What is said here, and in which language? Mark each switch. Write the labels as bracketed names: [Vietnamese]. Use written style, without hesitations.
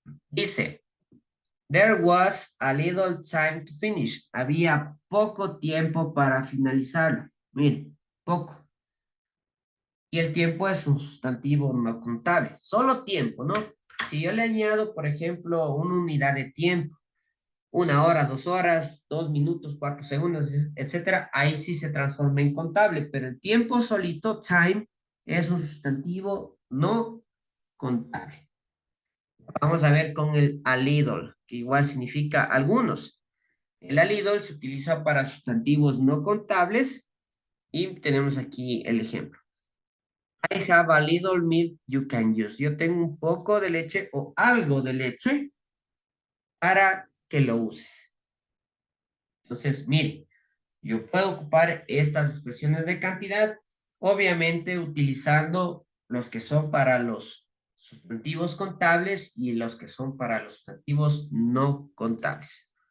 [Spanish] Dice, [English] there was a little time to finish. [Spanish] Había poco tiempo para finalizarlo. Miren, poco. Y el tiempo es un sustantivo no contable. Solo tiempo, ¿no? Si yo le añado, por ejemplo, una unidad de tiempo, 1 hora, 2 horas, 2 minutos, 4 segundos, etcétera, ahí sí se transforma en contable. Pero el tiempo solito, time, es un sustantivo no contable. Vamos a ver con el alidol, que igual significa algunos. El alidol se utiliza para sustantivos no contables y tenemos aquí el ejemplo. [English] I have a little milk you can use. [Spanish] Yo tengo un poco de leche o algo de leche para que lo uses. Entonces, mire, yo puedo ocupar estas expresiones de cantidad, obviamente utilizando los que son para los sustantivos contables y los que son para los sustantivos no contables.